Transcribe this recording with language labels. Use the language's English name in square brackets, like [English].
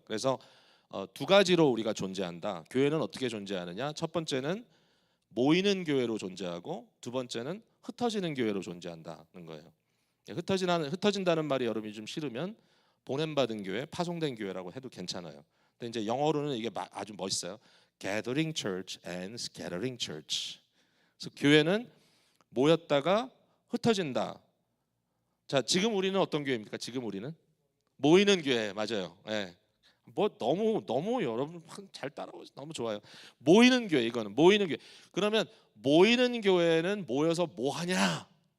[Korean] 그래서 두 가지로 우리가 존재한다. 교회는 어떻게 존재하느냐? 첫 번째는 모이는 교회로 존재하고, 두 번째는 흩어지는 교회로 존재한다는 거예요. 흩어진다는 말이 여러분이 좀 싫으면 보냄받은 교회, 파송된 교회라고 해도 괜찮아요. 근데 이제 영어로는 이게 아주 멋있어요. [English] Gathering Church and Scattering Church. [Korean] 그래서 교회는 모였다가 흩어진다. 자, 지금 우리는 어떤 교회입니까? 지금 우리는 모이는 교회, 맞아요. 네. 뭐 너무 여러분 잘 따라오셔서 너무 좋아요. 모이는 교회, 이거는 모이는 교회. 그러면 모이는 교회는 모여서 뭐 하냐?